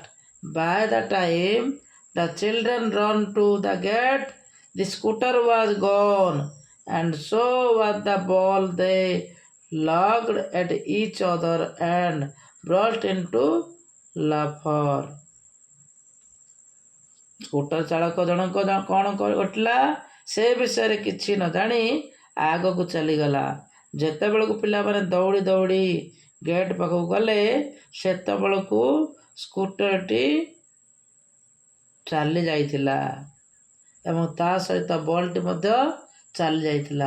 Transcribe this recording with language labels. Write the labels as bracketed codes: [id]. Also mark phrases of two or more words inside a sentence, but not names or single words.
[en] By the time the children ran to the gate, the scooter was gone, and so was the ball. They looked at each other and burst into laughter. [or] ସ୍କୁଟର ଚାଳକ ଜଣକ କ'ଣ ଘଟିଲା ସେ ବିଷୟରେ କିଛି ନ ଜାଣି ଆଗକୁ ଚାଲିଗଲା. ଯେତେବେଳକୁ ପିଲାମାନେ ଦୌଡ଼ି ଦୌଡ଼ି ଗେଟ୍ ପାଖକୁ ଗଲେ ସେତେବେଳକୁ ସ୍କୁଟରଟି ଚାଲି ଯାଇଥିଲା ଏବଂ ତା ସହିତ ବଲ୍ଟି ମଧ୍ୟ ଚାଲି ଯାଇଥିଲା।